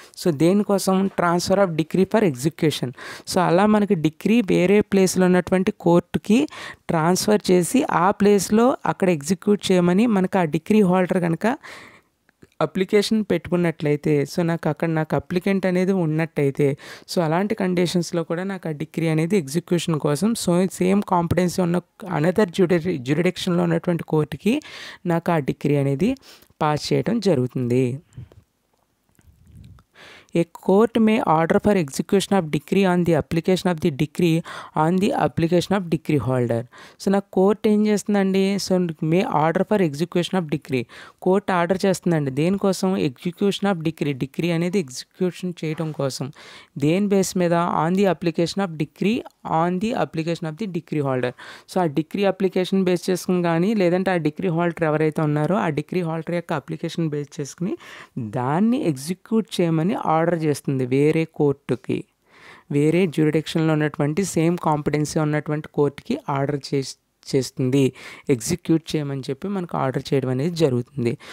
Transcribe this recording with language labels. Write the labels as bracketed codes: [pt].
[te] So దేనికోసం, [en] Transfer of decree for execution. [te] So అలా మనకి డిగ్రీ వేరే ప్లేస్లో ఉన్నటువంటి కోర్టుకి ట్రాన్స్ఫర్ చేసి ఆ ప్లేస్లో అక్కడ ఎగ్జిక్యూట్ చేయమని మనకు ఆ డిగ్రీ హోల్డర్ కనుక అప్లికేషన్ పెట్టుకున్నట్లయితే, సో నాకు అప్లికెంట్ అనేది ఉన్నట్టయితే, సో అలాంటి కండిషన్స్లో కూడా నాకు ఆ డిగ్రీ అనేది ఎగ్జిక్యూషన్ కోసం సో సేమ్ కాంపిటెన్సీ ఉన్న అనదర్ జ్యూరిడిక్షన్లో ఉన్నటువంటి కోర్టుకి నాకు ఆ డిగ్రీ అనేది పాస్ చేయడం జరుగుతుంది. [en] A court may order for execution of decree on the application of the decree on the application of decree holder. [te] So నాకు కోర్ట్ ఏం చేస్తుందండి, so [en] may order for execution of decree, [te] court order చేస్తుందండి దేనికోసం, execution of degree అనేది execution చేయడం కోసం. దేని base మీద, [en] On the application of degree on the application of the degree holder. [te] So ఆ డిగ్రీ అప్లికేషన్ బేస్ చేసుకుని కానీ, లేదంటే ఆ డిగ్రీ హోల్డర్ ఎవరైతే ఉన్నారో ఆ డిగ్రీ హోల్డర్ యొక్క అప్లికేషన్ బేస్ చేసుకుని దాన్ని ఎగ్జిక్యూట్ చేయమని ఆర్డర్ చేస్తుంది వేరే కోర్టుకి, వేరే జ్యూరిడిక్షన్లో ఉన్నటువంటి సేమ్ కాంపిటెన్సీ ఉన్నటువంటి కోర్టుకి ఆర్డర్ చేస్తుంది, ఎగ్జిక్యూట్ చేయమని చెప్పి మనకు ఆర్డర్ చేయడం అనేది జరుగుతుంది.